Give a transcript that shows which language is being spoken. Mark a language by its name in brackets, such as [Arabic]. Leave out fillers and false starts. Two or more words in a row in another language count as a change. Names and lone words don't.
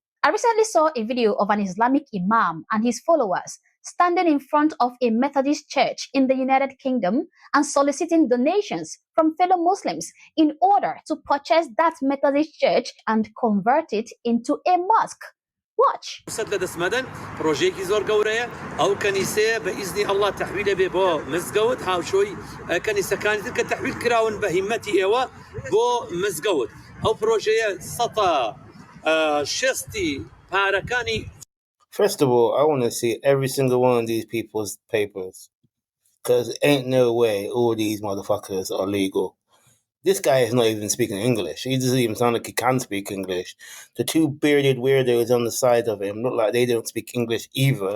[English] I recently saw a video of an Islamic imam and his followers standing in front of a Methodist church in the United Kingdom and soliciting donations from fellow Muslims in order to purchase that Methodist church and convert it into a mosque. Watch. [Central Kurdish] دەسمەدەن پرۆژێکی زۆر گەورەیە ئەو کەنیسەیە بە ئیزنی ئەڵڵا تەحویلە بێ بۆ مزگەوت هاوشۆی کەنیسەکانی تر کە تەحویل کراون بە هیمەتی ئێوە بۆ مزگەوت ئەو پرۆژەیە سەتە شێستی پارەکانی. [English] First of all, I want to see every single one of these people's papers. Because ain't no way all these motherfuckers are legal. This guy is not even speaking English. He doesn't even sound like he can speak English. The two bearded weirdos on the side of him look like they don't speak English either.